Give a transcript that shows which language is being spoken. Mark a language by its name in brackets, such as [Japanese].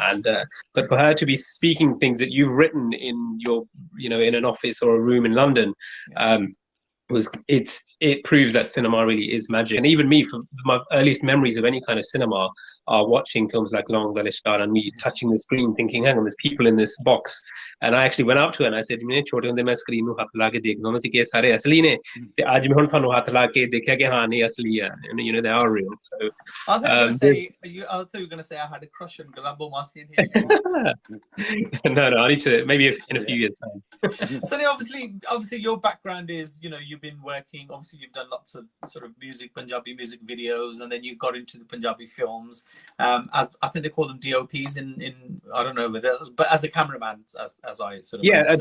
[English] And but for her to be speaking things that you've written in your in an office or a room in London, it proves that cinema really is magic. And even me, for my earliest memories of any kind of cinema are watching films like Long Dalishkar and me touching the screen thinking, hang on, there's people in this box. And I actually went up to her and I said, [Punjabi] छोटे होंदे मैं screen ਨੂੰ ਹੱਥ ਲਾ ਕੇ ਦੇਖਦਾ ਹੁੰਦਾ ਸੀ ਕਿ ਸਾਰੇ ਅਸਲੀ ਨੇ ਤੇ ਅੱਜ ਮੈਂ ਹੁਣ ਤੁਹਾਨੂੰ ਹੱਥ ਲਾ ਕੇ ਦੇਖਿਆ ਕਿ ਹਾਂ ਨਹੀਂ ਅਸਲੀ ਹੈ, [English] they are real. So I thought you were going to say I had a crush on Glabo Masi in here. No, I need to, maybe in a few years time. So obviously your background is, you've been working, obviously you've done lots of sort of Punjabi music videos, and then you got into the Punjabi films, as I think they call them DOPs in I don't know whether, but as a cameraman, as I sort of